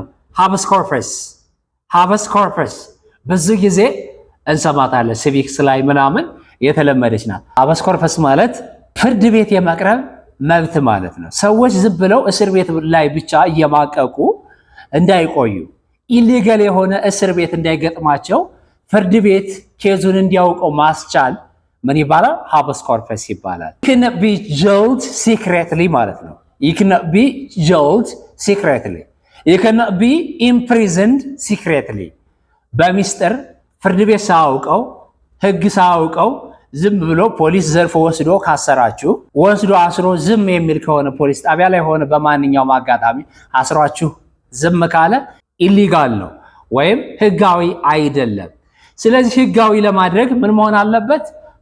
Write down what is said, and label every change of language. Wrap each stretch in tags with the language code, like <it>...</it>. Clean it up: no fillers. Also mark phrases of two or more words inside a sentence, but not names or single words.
<am>ሀበስ ኮርፐስ ሀበስ ኮርፐስ ብዙ ጊዜ እንሰማታለን። ሲቪክስ ላይ ምናምን የተለመደች ናት። ሀበስ ኮርፐስ ማለት ፍርድ ቤት የመቅረብ መብት ማለት ነው። ሰዎች ዝም ብለው እስር ቤት ላይ ብቻ እየማቀቁ እንዳይቆዩ፣ ኢሊጋል የሆነ እስር ቤት እንዳይገጥማቸው ፍርድ ቤት ኬዙን እንዲያውቀው ማስቻል ምን ይባላል? ሀበስ ኮርፐስ ይባላል።</am> <en>you cannot be jailed secretly</en> <am>ማለት ነው።</am> <en>you cannot be jailed secretly you cannot be imprisoned secretly</en> <am>በሚስጥር ፍርድ ቤት ሳያውቀው ህግ ሳያውቀው ዝም ብሎ ፖሊስ ዘርፎ ወስዶ ካሰራችሁ ወስዶ አስሮ ዝም የሚል ከሆነ ፖሊስ ጣቢያ ላይ ሆነ በማንኛውም አጋጣሚ አስሯችሁ ዝም ካለ ኢሊጋል ነው ወይም ህጋዊ አይደለም። ስለዚህ ህጋዊ ለማድረግ ምን መሆን አለበት?</am>